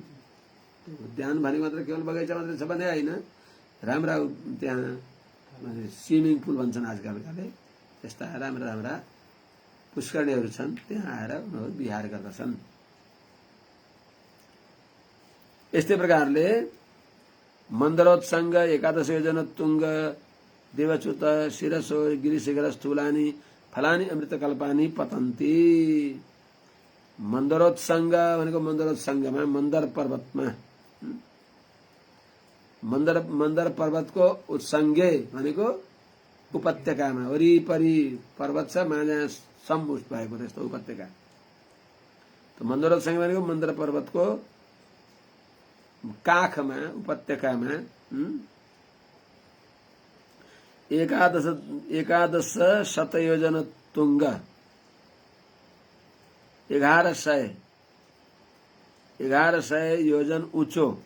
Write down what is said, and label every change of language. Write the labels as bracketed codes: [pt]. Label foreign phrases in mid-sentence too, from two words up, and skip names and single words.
[ne] उद्यान भनेको मात्र केवल बगैँचा मात्रै छ भने होइन, राम्रा त्यहाँ [en] swimming pool [ne] भन्छन् आजकलकाले, त्यस्ता राम्रा राम्रा पुष्करणीहरू छन्। त्यहाँ आएर उनीहरू विहार गर्दछन्। [sa] यस्तै प्रकारले मन्दरोत्सङ्ग 11 योजन तुङ्ग देवच्युत शिरसो गिरिशिखर स्थूलानि फलानि अमृतकल्पानि पतन्ति। [ne] मन्दरोत्सङ्ग भनेको मन्दरोत्सङ्गमा मन्दर पर्वतमा, मन्दर पर्वतको उत्सङ्गे भनेको उपत्यकामा वरिपरि पर्वत छ, माझा सम्मुख भएको त्यस्तो उपत्यका। त मन्दरोत्सङ्ग भनेको मन्दर पर्वतको काखमा उपत्यकामा 11 शतयोजन तुङ्ग 1100 योजन ऊंचो